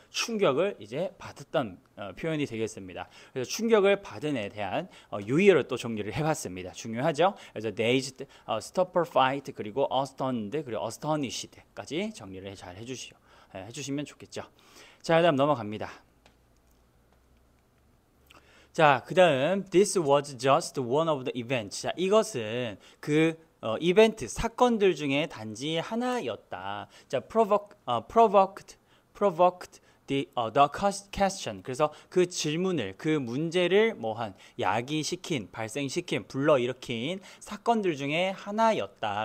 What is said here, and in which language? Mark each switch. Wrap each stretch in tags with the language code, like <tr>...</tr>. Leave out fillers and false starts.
<ko>충격을 이제 받았던 표현이 되겠습니다. 그래서 충격을 받은 에 대한 유의어를 또 정리를 해봤습니다. 중요하죠? 그래서 dazed, stupefied, 그리고 stunned, 그리고 astonished까지 정리를 잘 해주시면 좋겠죠. 자, 그다음 넘어갑니다.</ko> <en>자, 그다음 this was just one of the events.</en> <ko>자, 이것은 그 이벤트, 사건들 중에 단지 하나였다.</ko> <en>자, provoked the question.</en> <ko>그래서 그 질문을, 그 문제를 뭐한 야기시킨, 발생시킨, 불러일으킨 사건들 중에 하나였다.</ko>